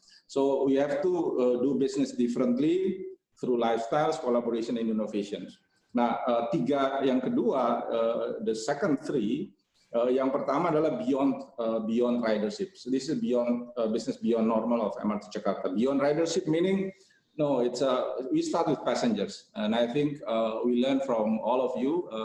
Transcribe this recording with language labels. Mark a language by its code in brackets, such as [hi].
[en] So we have to do business differently through lifestyles, collaboration, and innovations. [id] Nah, 3 yang kedua, [en] the second 3, [id] yang pertama adalah beyond ridership. [en] So this is beyond business beyond normal of MRT Jakarta. Beyond ridership meaning no, it's we start with passengers, and I think we learn from all of you.